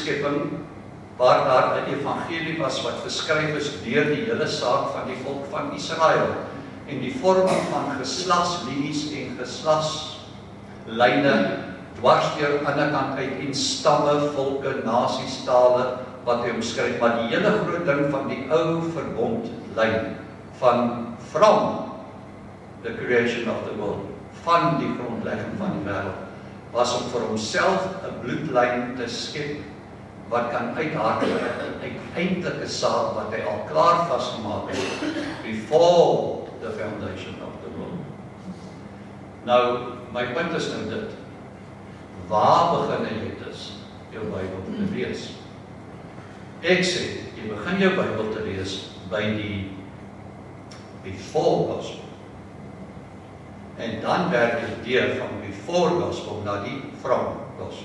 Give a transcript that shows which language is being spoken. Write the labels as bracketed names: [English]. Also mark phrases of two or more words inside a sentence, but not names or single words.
[Afrikaans] skepping, waar daar 'n evangelie was wat geskryf is deur die hele saak van die volk van Israel en die vorming van geslagslinies en geslagslyne dwars deur aan die ander kant uit en stamme, volke, nasies, tale wat hy omskryf, maar die hele groot ding van die ou verbondlyn van [English] from the creation of the world, [Afrikaans] van die grondlegging van die wêreld, was om vir homself 'n bloedlyn te skep wat kan uithardloop uit eintlike saak wat hy al klaar vasgemaak het [English] before the foundation of the world. [Afrikaans] Nou, my punt is nou dit. Waar begin jy dus jou Bybel te lees? Ek sê, jy begin jou Bybel te lees by die [English] before gospel. [Afrikaans] En dan werk jy deur van [English] before gospel [Afrikaans] na die [English] from gospel.